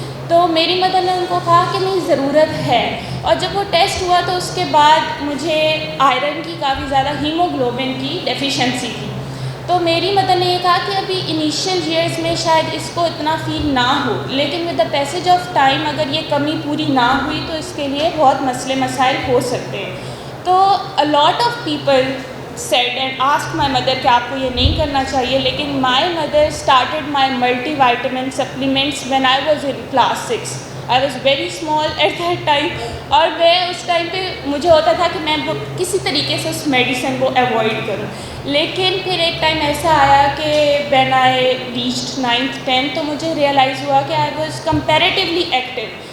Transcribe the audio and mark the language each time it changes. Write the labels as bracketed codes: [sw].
[ur] تو میری مدر نے ان کو کہا کہ نہیں ضرورت ہے. اور جب وہ ٹیسٹ ہوا تو اس کے بعد مجھے آئرن کی کافی زیادہ ہیموگلوبن کی ڈیفیشنسی تھی. تو میری مدر نے یہ کہا کہ ابھی انیشیل ایئرز میں شاید اس کو اتنا فیل نہ ہو, لیکن [en] with the passage of time [ur] اگر یہ کمی پوری نہ ہوئی تو اس کے لیے بہت مسئلے مسائل ہو سکتے ہیں. [en] تو a lot of people said and asked my mother [ur] کہ آپ کو یہ نہیں کرنا چاہیے, [en] لیکن my mother started my multivitamin supplements when I was in class 6. I was very small at that time, [ur] اور میں اس ٹائم پہ مجھے ہوتا تھا کہ میں کسی طریقے سے اس میڈیسن کو ایوائڈ کروں. لیکن پھر ایک ٹائم ایسا آیا کہ [en] when I reached 9th 10th [ur] تو مجھے ریئلائز ہوا کہ [en] I was comparatively active.